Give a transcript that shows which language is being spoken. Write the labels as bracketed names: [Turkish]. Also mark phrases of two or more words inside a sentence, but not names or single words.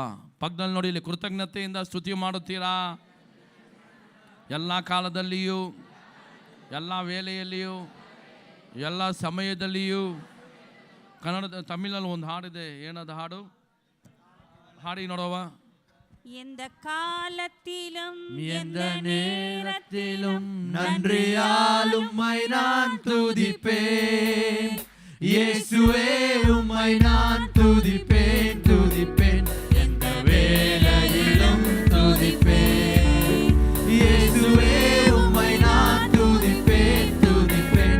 [Kannada] ಪಕ್ಕದಲ್ಲಿ ನೋಡಿ, ಇಲ್ಲಿ ಕೃತಜ್ಞತೆಯಿಂದ ಸ್ತುತಿ ಮಾಡುತ್ತೀರಾ? ಎಲ್ಲ ಕಾಲದಲ್ಲಿಯೂ, ಎಲ್ಲ ವೇಳೆಯಲ್ಲಿಯೂ, ಎಲ್ಲ ಸಮಯದಲ್ಲಿಯೂ. ತಮಿಳಲ್ಲಿ ಒಂದು ಹಾಡಿದೆ, ಏನದು ಹಾಡು? ಹಾಡಿ ನೋಡವ. [Tamil] எந்த காலத்திலும் எந்த நேரத்திலும் நன்றியால் உம்மை நான் துதிப்பேன் இயேசுவே, உம்மை நான் துதிப்பேன் துதிப்பேன், எந்த வேளையிலும் துதிப்பேன் இயேசுவே, உம்மை நான் துதிப்பேன் துதிப்பேன்,